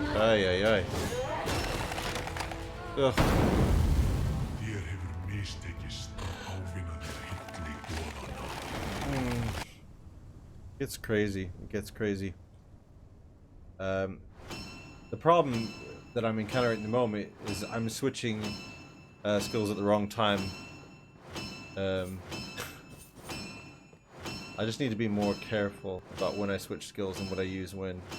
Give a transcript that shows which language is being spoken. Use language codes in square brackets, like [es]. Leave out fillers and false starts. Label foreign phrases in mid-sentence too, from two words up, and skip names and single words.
[is] Ay, ay, ay. Ugh. Þér hefur mistekist að ávinna þér hilli goðanna. [en] It's crazy. It gets crazy. The problem that I'm encountering at the moment is I'm switching skills at the wrong time. I just need to be more careful about when I switch skills and what I use when.